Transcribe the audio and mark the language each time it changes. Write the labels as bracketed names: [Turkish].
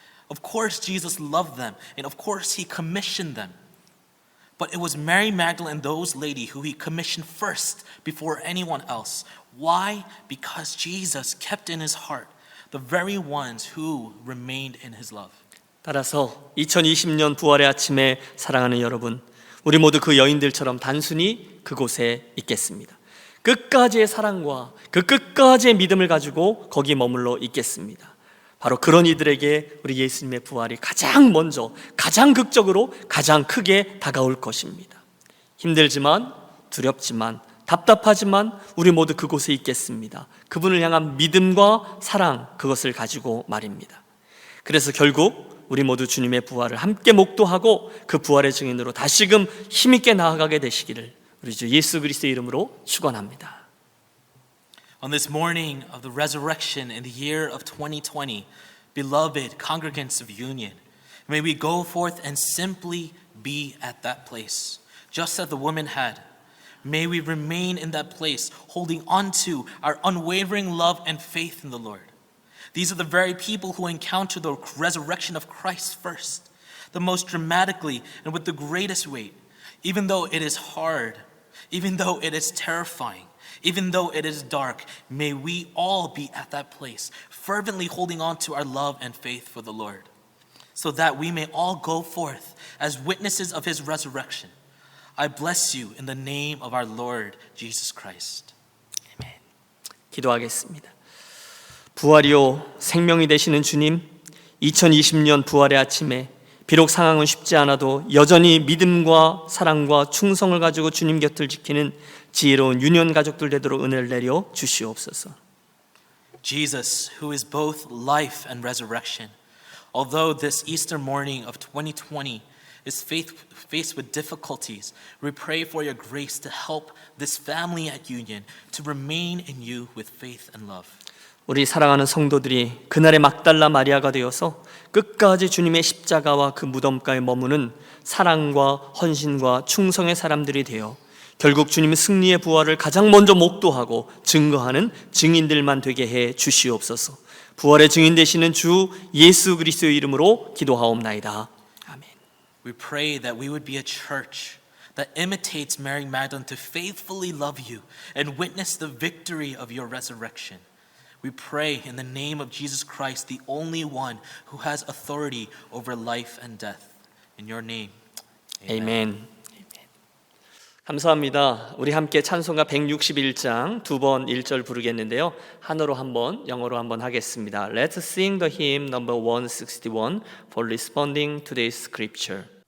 [English] Of course, Jesus loved them, and of course, he commissioned them. But it was Mary Magdalene and those ladies who he commissioned first before anyone else. Why? Because Jesus kept in his heart the very ones who remained in his love. [Korean] 따라서 2020년 부활의 아침에 사랑하는 여러분, 우리 모두 그 여인들처럼 단순히 그곳에 있겠습니다. 끝까지의 사랑과 그 끝까지의 믿음을 가지고 거기 머물러 있겠습니다. 바로 그런 이들에게 우리 예수님의 부활이 가장 먼저, 가장 극적으로, 가장 크게 다가올 것입니다. 힘들지만, 두렵지만, 답답하지만 우리 모두 그곳에 있겠습니다. 그분을 향한 믿음과 사랑, 그것을 가지고 말입니다. 그래서 결국 우리 모두 주님의 부활을 함께 목도하고 그 부활의 증인으로 다시금 힘있게 나아가게 되시기를 우리 주 예수 그리스도의 이름으로 축원합니다. [English] On this morning of the resurrection in the year of 2020, beloved congregants of Union, may we go forth and simply be at that place, just as the woman had. May we remain in that place, holding on to our unwavering love and faith in the Lord. These are the very people who encounter the resurrection of Christ first, the most dramatically and with the greatest weight, even though it is hard, even though it is terrifying, even though it is dark. May we all be at that place, fervently holding on to our love and faith for the Lord, so that we may all go forth as witnesses of his resurrection. I bless you in the name of our Lord Jesus Christ. [Korean] 기도하겠습니다. 부활이요 생명이 되시는 주님, 2020년 부활의 아침에 비록 상황은 쉽지 않아도 여전히 믿음과 사랑과 충성을 가지고 주님 곁을 지키는 지혜로운 유년 가족들 되도록 은혜를 내려 주시옵소서. [English] Jesus, who is both life and resurrection, although this Easter morning of 2020 is faced with difficulties, we pray for your grace to help this family at Union to remain in you with faith and love. [Korean] 우리 사랑하는 성도들이 그날의 막달라 마리아가 되어서 끝까지 주님의 십자가와 그 무덤가에 머무는 사랑과 헌신과 충성의 사람들이 되어 결국 주님의 승리의 부활을 가장 먼저 목도하고 증거하는 증인들만 되게 해 주시옵소서. 부활의 증인 되시는 주 예수 그리스도의 이름으로 기도하옵나이다. 아멘. [English] We pray that we would be a church that imitates Mary Magdalene to faithfully love you and witness the victory of your resurrection. We pray in the name of Jesus Christ, the only one who has authority over life and death. In your name, amen. [Korean] 아멘. 감사합니다. 우리 함께 찬송가 161장 두 번 1절 부르겠는데요. 한어로 한번, 영어로 한번 하겠습니다. [English] Let's sing the hymn number 161 for responding to today's scripture.